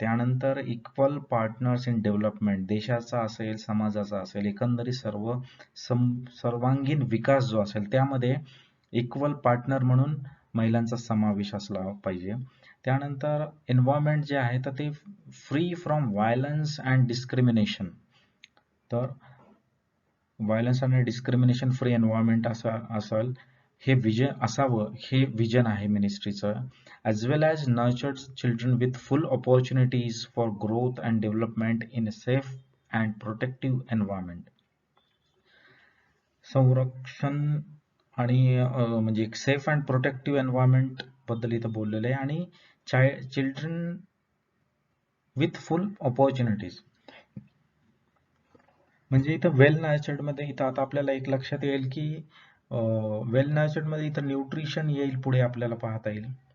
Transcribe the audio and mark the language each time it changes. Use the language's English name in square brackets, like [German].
[Marathi] त्यानंतर [English] equal partners in development, [Marathi] देशाचा असेल, समाजाचा असेल, एकंदरीत सर्वांगीण विकास जो असेल त्यामध्ये इक्वल पार्टनर म्हणून महिलांचा समावेश असला पाहिजे. त्यानंतर एन्व्हायरमेंट जे आहे तर ते [English] Free from violence and discrimination. [Marathi] तर व्हायलन्स आणि डिस्क्रिमिनेशन फ्री एन्व्हायरमेंट असेल हे विजन असावं, हे विजन आहे मिनिस्ट्रीचं. [English] as well as nurtured children with full opportunities for growth and development in a safe and protective environment. [Marathi] संरक्षण आणि म्हणजे एक [English] safe and protective environment [Marathi] बद्दल इथं बोललेलं आहे आणि [English] children with full opportunities [Marathi] म्हणजे इथं वेल नर्चर्ड मध्ये इथं आता आपल्याला एक लक्षात येईल की वेल नर्चर्ड मध्ये इथं न्यूट्रिशन येईल पुढे आपल्याला पाहता येईल.